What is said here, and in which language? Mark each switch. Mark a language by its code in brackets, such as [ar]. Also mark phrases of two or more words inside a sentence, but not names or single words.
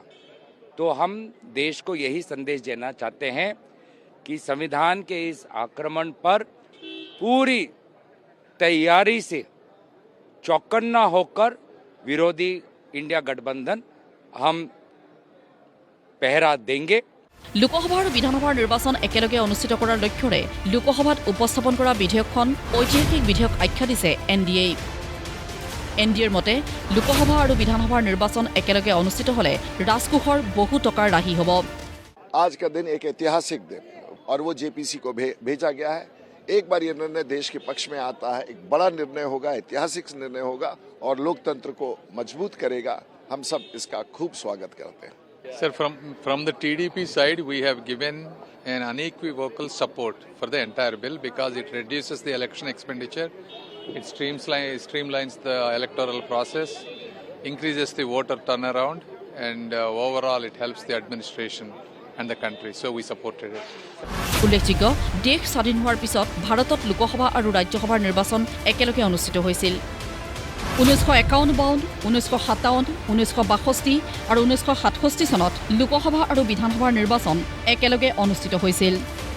[hi] तो हम देश को यही संदेश देना चाहते हैं कि संविधान के इस आक्रमण पर पूरी तैयारी से चौकन्ना होकर विरोधी इंडिया गठबंधन हम पहरा देंगे। লোকসভা আৰু বিধানসভাৰ নিৰ্বাচন একেলগে অনুষ্ঠিত কৰাৰ লক্ষ্যৰে লোকসভাত উপস্থাপন কৰা বিধেয়কখন ঐতিহাসিক বিধেয়ক আখ্যা দিছে এনডিএ। এনডিএৰ মতে লোকসভা আৰু বিধানসভাৰ নিৰ্বাচন একেলগে অনুষ্ঠিত হলে ৰাজকোষৰ বহু টকাৰ ৰাহি হ'ব। आज का दिन एक ऐतिहासिक दिन और वो जेपीसी को भेजा गया है। एक बार ये निर्णय देश के पक्ष में आता है, एक बड़ा निर्णय होगा, ऐतिहासिक निर्णय होगा और लोकतंत्र को मजबूत करेगा। हम सब इसका खूब स्वागत करते हैं। [en] Sir, from the TDP side, we have given an unequivocal support for the entire bill because it reduces the election expenditure, it streamlines the electoral process, increases the voter turnaround, and overall it helps the administration and the country. So we supported it. [as] উল্লেখযোগ্য, দেশ স্বাধীন হোৱাৰ পিছত ভাৰতত লোকসভা আৰু ৰাজ্যসভাৰ নিৰ্বাচন একেলগে অনুষ্ঠিত হৈছিল। 1951, 1957, 1962 আৰু 1967 চনত লোকসভা আৰু বিধানসভাৰ নিৰ্বাচন একেলগে অনুষ্ঠিত হৈছিল।